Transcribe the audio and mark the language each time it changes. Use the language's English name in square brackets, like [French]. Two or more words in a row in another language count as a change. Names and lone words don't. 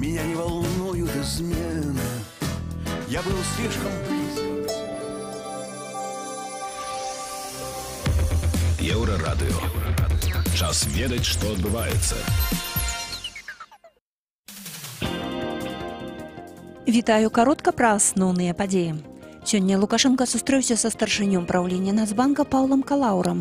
[Russian] Меня не волнуют измены. Я был слишком близок. [Belarusian] Еўрарадыё. Час ведаць, што адбываецца. Вітаю каротка пра асноўныя падзеі. Сёння Лукашенко сустрэўся са старшынём праўлення Нацбанка Паўлам Калаўрам.